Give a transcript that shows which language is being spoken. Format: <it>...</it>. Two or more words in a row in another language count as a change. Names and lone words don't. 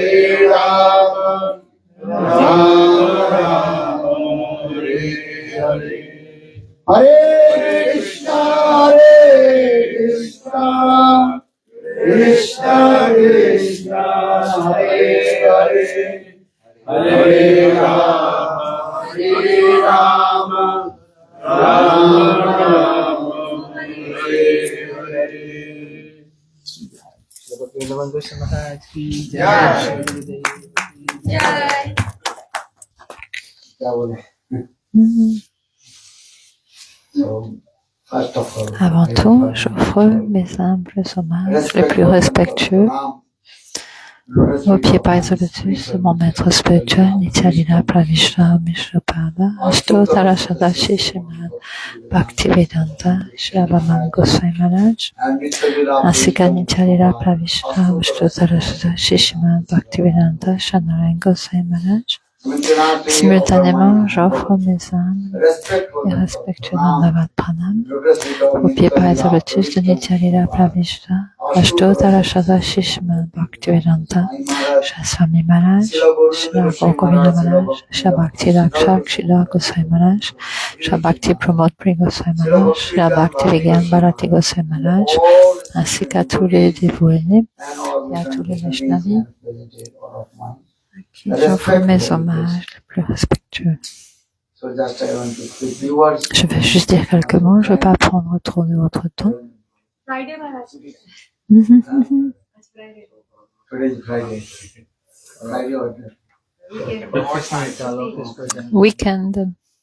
<sa>राम राम हरे हरे हरे कृष्ण कृष्ण कृष्ण हरे हरे हरे राम राम राम हरे हरे</sa> <hi>महाराज की जय। क्या बोले?</hi> <fr>Avant tout, j'offre mes humbles hommages les plus respectueux aux pieds pareils de lotus de mon maître spirituel, Nityananda Pravishra Mishrapada, Ashtotara Sadashi Srimad Bhaktivedanta Shravamam Goswami Maharaj, ainsi qu'à Nityananda Pravishra Ashtotara Sadashi Srimad Bhaktivedanta Shanarayan Goswami Maharaj. Simultanément, j'offre mes âmes et respectueux</fr> <sa>Dandavat Pranam</sa> <fr>aux pieds pareils de lotus de Nityananda Pravishra Ashtotara Sadashi Srimad Bhaktivedanta Swami Maharaj, Shri Govinda Maharaj, Shri Bhakti Dakshak, Shri Goswami Maharaj, Shri Bhakti Pramod Pri Goswami Maharaj, Shri Bhakti Vigyan Bharati Goswami Maharaj, ainsi qu'à tous les dévoués et à tous les Vaishnavis à qui j'offre mes hommages les plus respectueux. Je vais juste dire quelques mots, je ne vais pas prendre trop de votre temps. Weekend.</fr>